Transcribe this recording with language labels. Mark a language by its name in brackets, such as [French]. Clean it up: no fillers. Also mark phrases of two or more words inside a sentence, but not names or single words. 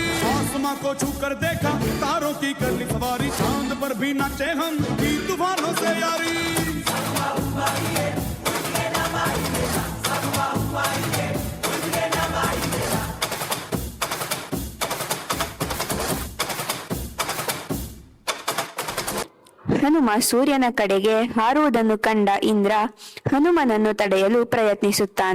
[Hindi] आसमां को छू कर देखा, तारों की कर ली सवारी, चांद पर भी नाचे हम की तूफानों से यारी। [Kannada] ಹನುಮ ಸೂರ್ಯನ ಕಡೆಗೆ ಹಾರುವುದನ್ನು ಕಂಡ ಇಂದ್ರ ಹನುಮನನ್ನು ತಡೆಯಲು ಪ್ರಯತ್ನಿಸುತ್ತಾನೆ.